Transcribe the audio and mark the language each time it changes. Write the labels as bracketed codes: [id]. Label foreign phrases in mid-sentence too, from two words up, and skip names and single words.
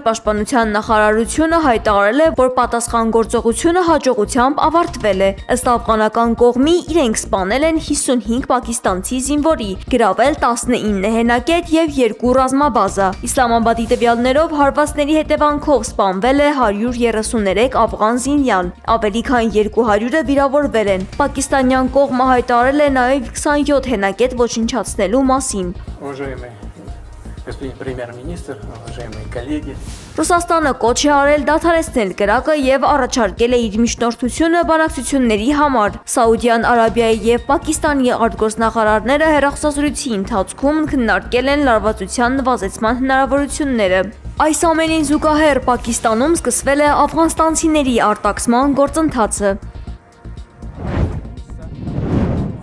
[hy] պաշտպանության նախարարությունը հայտարարել է, որ պատասխան գործողությունը հաջողությամբ ավարտվել է։ Ըստ աֆղանական կողմի իրենք սպանել են 55 պակիստանցի զինվորի, գրավել 19 հենակետ եւ 2 ռազմաբազա։ Իսլամաբադի տվյալներով հարվածների հետևանքով սպանվել է 133 աֆղան զինյալ, ավելի քան 200-ը վիրավորվել են։ Պակիստանյան կողմը հայտարարել է նաեւ 27 հենակետ ոչնչացնելու մասին։ [ru] Уважаемый господин премьер-министр, уважаемые коллеги. [hy] Ռուսաստանը կոչ է արել դադարեցնել կրակը եւ առաջարկել է իր միջնորդությունը բանակցությունների համար։ Սաուդյան Արաբիայի եւ Պակիստանի արտգործնախարարները հեռախոսազրույցի ընթացքում քննարկել են լարվածության նվազեցման հնարավորությունները։ Այս ամենին զուգահեռ Պակիստանում սկսվել է աֆղանստանցիների արտաքսման գործընթացը։